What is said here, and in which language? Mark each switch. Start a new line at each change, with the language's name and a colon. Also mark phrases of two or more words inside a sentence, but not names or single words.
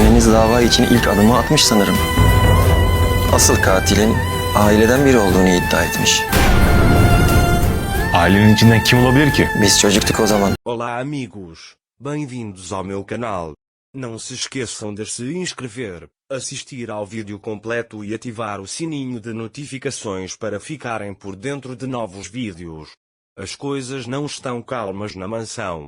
Turkish: Deniz dava için ilk adımı atmış sanırım. Asıl katilin aileden biri olduğunu iddia etmiş. Ailenin içinden kim olabilir ki? Biz çocuktuk o zaman.
Portuguese: Olá amigos, bem-vindos ao meu canal. Não se esqueçam de se inscrever, assistir ao vídeo completo e ativar o sininho de notificações para ficarem por dentro de novos vídeos. As coisas não estão calmas na mansão.